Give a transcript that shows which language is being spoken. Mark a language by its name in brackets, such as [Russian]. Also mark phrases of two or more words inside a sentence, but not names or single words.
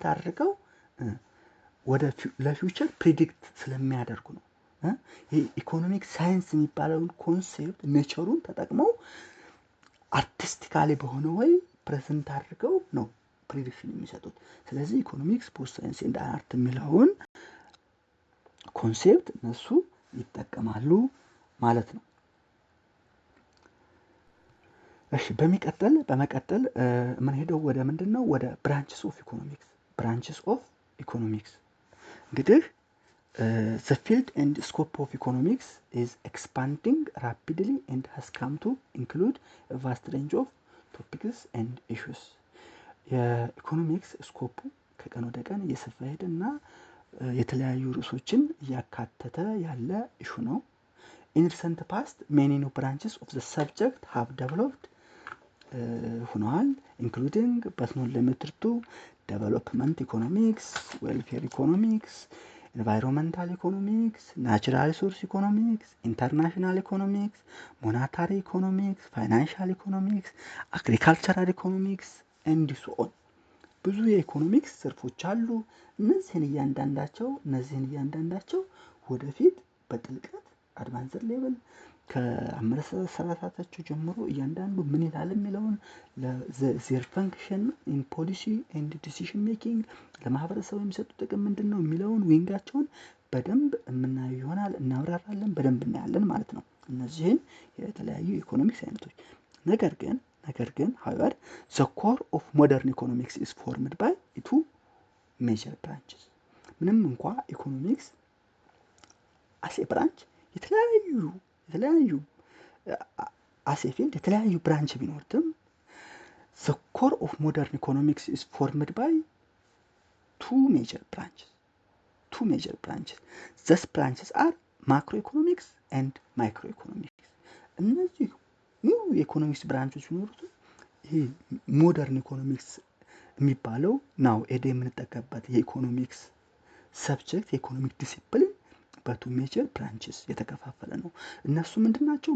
[Amharic] አድርገው ወደ ለፊውቸር ፕሪዲክት ስለሚያደርጉ ነው። ይሄ [English] economic science [Amharic] የሚባለውን ኮንሴፕት ኔቸሩን ተጠቅመው አርቲስቲካሊ በሆነ ወይ ፕሬዘንት አድርገው ነው ፕሪዲክሽን የሚሰጡት። ስለዚህ [English] economics both science and art [Amharic] የሚለውን ኮንሴፕት እነሱ ይጠቀማሉ ማለት ነው። እሺ በመቀጠል ምን ሄደው ወደ ምንድነው? [English] ወደ branches of economics እንግዲህ the field and scope of economics is expanding rapidly and has come to include a vast range of topics and issues. [Amharic] የኢኮኖሚክስ ስኮፑ ከቀን ወደ ቀን እየሰፋ ሄደና የተለያዩ ርዕሶችን እያካተተ ያለ ኢሹ [English] ነው። in recent past many new branches of the subject have developed ሆነዋል including but not limited to development economics, welfare economics, environmental economics, natural resource economics, international economics, monetary economics, financial economics, agricultural economics and so on. [Amharic] ብዙ የኢኮኖሚክስ ዘርፎች አሉ። እነዚህን እያንዳንዳቸው ወደፊት በጥልቀት [English] advanced level [Amharic] ከአመለካከታቸው ጀምሮ እያንዳንዱ ምን ይላል የሚለውን ለዘር [English] function in policy and decision making [Amharic] ለማህበረሰቡ የሚሰጡ ጥቅም ምንድነው የሚለውን ዊንጋቸውን በደንብ የምናየው ይሆናል። እናብራራለን፣ በደንብ እናያለን ማለት ነው እነዚህን የተለያዩ ኢኮኖሚክስ አይነቶች። ነገር ግን [English] however the core of modern economics is formed by two major branches. [Amharic] ምንም እንኳን ኢኮኖሚክስ [English] as a branch የተለያዩ as a field [Amharic] የተለያዩ ብራንች ቢኖርም [English] the core of modern economics is formed by two major branches. These branches are macroeconomics and microeconomics. [Amharic] እነዚህ ሙሉ የኢኮኖሚክስ ብራንቾች ቢኖሩት ይሄ [English] modern economics [Amharic] የሚባለው ናው የምንጠቀምበት የኢኮኖሚክስ ሰብጀክት የኢኮኖሚክ ዲሲፕሊን በቱ [English] major branches [Amharic] የተከፋፈለ ነው። እነሱ ምንድናቸው?